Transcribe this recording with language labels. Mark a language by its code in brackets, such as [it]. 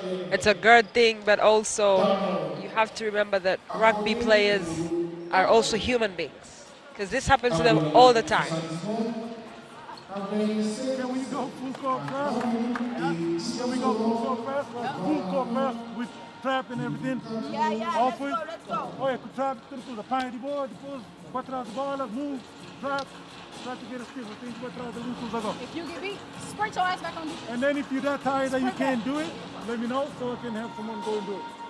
[en] It's a guard thing, but also you have to remember that rugby players are also human beings, because this happens to them all the time. Can we go full court press? Can we go full court press? Full court press with trap and everything? Yeah, let's go. [pt] Olha, com trap, tudo. Apanha de boa, depois vai atrás da bola, move, trap, [en] try to get a steal. [pt] Tem que ir atrás da luz agora. [en] If you get beat, sprint your ass back on defense. And then if you're that tired that you can't do it, let me know so I can have someone go and do it.